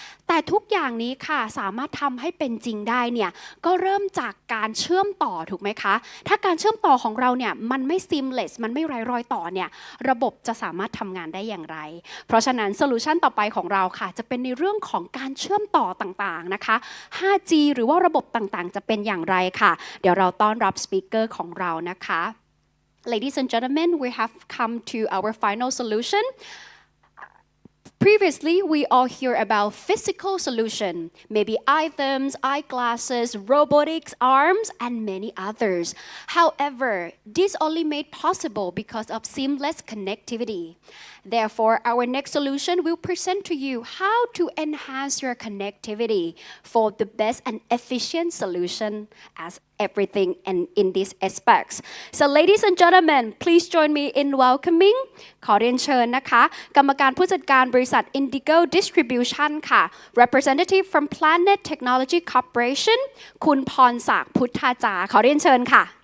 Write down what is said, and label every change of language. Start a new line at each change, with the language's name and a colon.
Thai: แต่ทุกอย่างนี้ค่ะสามารถทำให้เป็นจริงได้เนี่ยก็เริ่มจากการเชื่อมต่อถูกไหมคะถ้าการเชื่อมต่อของเราเนี่ยมันไม่ seamless มันไม่ไร้รอยต่อเนี่ยระบบจะสามารถทำงานได้อย่างไรเพราะฉะนั้นโซลูชันต่อไปของเราค่ะจะเป็นในเรื่องของการเชื่อมต่อต่างๆนะคะ 5G หรือว่าระบบต่างๆจะเป็นอย่างไรค่ะเดี๋ยวเราต้อนรับสปีกเกอร์ของเรานะคะ
English: Ladies and gentlemen, we have come to our final solution. Previously, we all hear about physical solution, maybe items, eyeglasses, robotics, arms, and many others. However, this only made possible because of seamless connectivity. Therefore, our next solution will present to you how to enhance your connectivity for the best and efficient solution as everything and in these aspects. So ladies and gentlemen, please join me in welcoming
Thai: ขอเรียนเชิญนะคะกรรมการผู้จัดการบริษัท
English: Indigo Distribution ค่ะ Representative from Planet Technology Corporation
Thai: คุณพรศักดิ์พุทธาจาขอเรียนเชิญค่ะ